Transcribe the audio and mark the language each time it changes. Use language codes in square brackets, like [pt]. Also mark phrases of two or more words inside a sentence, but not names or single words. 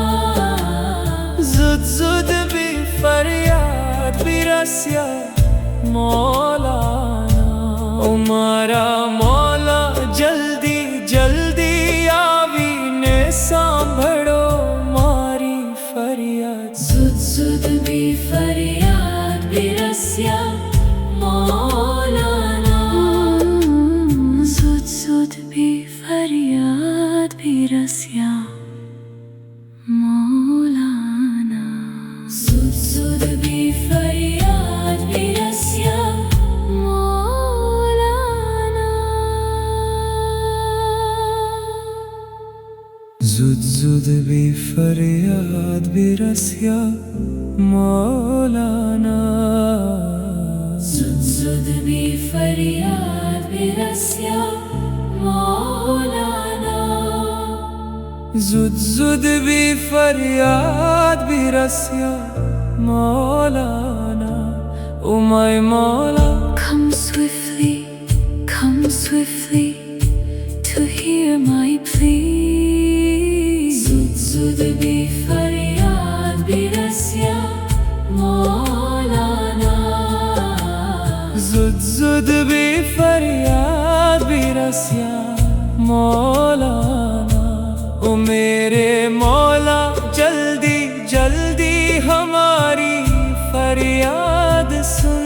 [gu] જુદ જુદ ભી ફરિયાદ ભી રસિયા મૌલાના ઓ મારા મૌલા જલ્દી જલ્દી આવીને સાંભળો મારી ફરિયાદ ઝુદ ઝુદ ભી ફરિયાદ ભી રસિયા મૌલાના. ઝુદ ઝુદ ભી ફરિયાદ ભી રસિયા મૌલાના. ઝુદ ઝુદ ભી ફરિયાદ ભી રસિયા મૌલાના. જુદ જુદ ભી ફરિયાદ ભી રસિયા મૌલાના ઝુદ ઝુદ ભી ફરિયાદ ભી રસિયા મૌલાના. જુદ જુદ ભી ફરિયાદ ભી રસિયા મૌલાના ઓ my Mawla, [en] Come swiftly to hear my plea. [gu] ઝુદ ઝુદ ભી ફરિયાદ ભી રસિયા મૌલાના. જુદ જુદ ભી ફરિયાદ ભી રસિયા મૌલાના [hi] ओ मेरे मौला जल्दी जल्दी हमारी फरियाद सुन